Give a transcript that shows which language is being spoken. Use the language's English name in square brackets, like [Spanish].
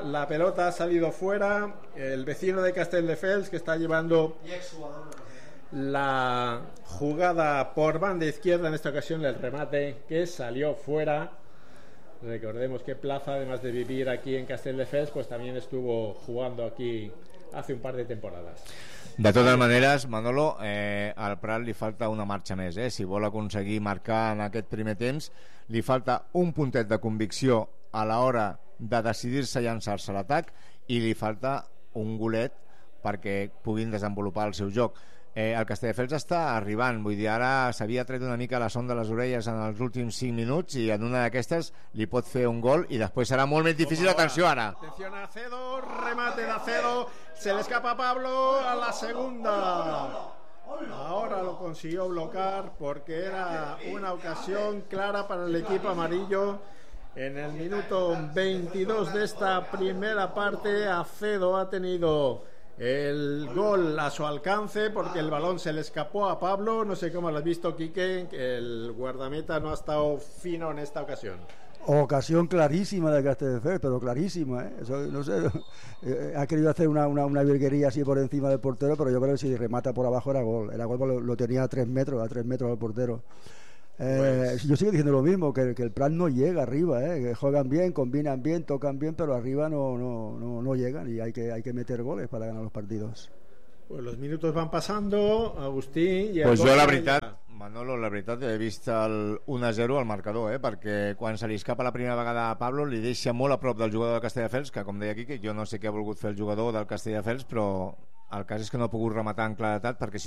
[Spanish] La pelota ha salido fuera. El vecino de Castelldefels, que está llevando la jugada por banda izquierda, en esta ocasión el remate que salió fuera. Recordemos que Plaza, además de vivir aquí en Castelldefels, pues también estuvo jugando aquí hace un par de temporadas. [Catalan] De totes maneres, Manolo, al Prat li falta una marxa més, eh? Si vol aconseguir marcar en aquest primer temps, li falta un puntet de convicció a l'hora de decidir-se llançar-se a l'atac, i li falta un golet perquè puguin desenvolupar el seu joc. El Castelldefels està arribant, vull dir, ara s'havia tret una mica la sonda de les orelles en els últims 5 minuts i en una d'aquestes li pot fer un gol i després serà molt més difícil. Atenció ara. Atenció a [Spanish] Acedo, remate de Acedo, se le escapa a Pablo a la segunda. Ahora lo consiguió bloquear porque era una ocasión clara para el equipo amarillo. En el minuto 22 de esta primera parte, Acedo ha tenido el gol a su alcance porque el balón se le escapó a Pablo. No sé cómo lo has visto, Quique, el guardameta no ha estado fino en esta ocasión. Ocasión clarísima de Castelldefels, pero clarísima, ¿eh? Eso, no sé, ha querido hacer una virguería así por encima del portero, pero yo creo que si remata por abajo era gol. Era gol, lo tenía a tres metros del portero. Pues... yo sigo diciendo lo mismo, que el Prat no llega arriba, ¿eh? Que juegan bien, combinan bien, tocan bien, pero arriba no llegan, y hay que meter goles para ganar los partidos. Pues los minutos van pasando, Agustín. Y pues yo, [Catalan] la veritat, ja... Manolo, la veritat, he vist el 1-0 al marcador, ¿eh? Perquè quan se li escapa la primera vegada a Pablo, li deixa molt a prop del jugador del Castelldefels, que com deia aquí, que jo no sé què ha volgut fer el jugador del Castelldefels, però el cas és que no ha pogut rematar en claretat, perquè si no...